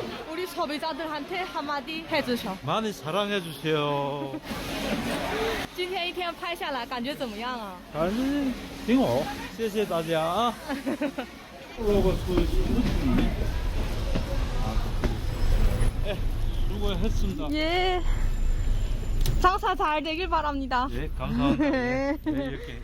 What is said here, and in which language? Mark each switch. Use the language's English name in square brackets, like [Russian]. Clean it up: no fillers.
[Korean] 우리 소비자들한테 한마디 해주셔. 많이 사랑해 주세요. [Chinese] 今天一天拍下来感觉怎么样啊？反正挺好，谢谢大家啊。 [Korean] 올라가 소리 예, 수고했습니다. 예. 장사 잘 되길 바랍니다. 예, 감사합니다. 예, 이렇게.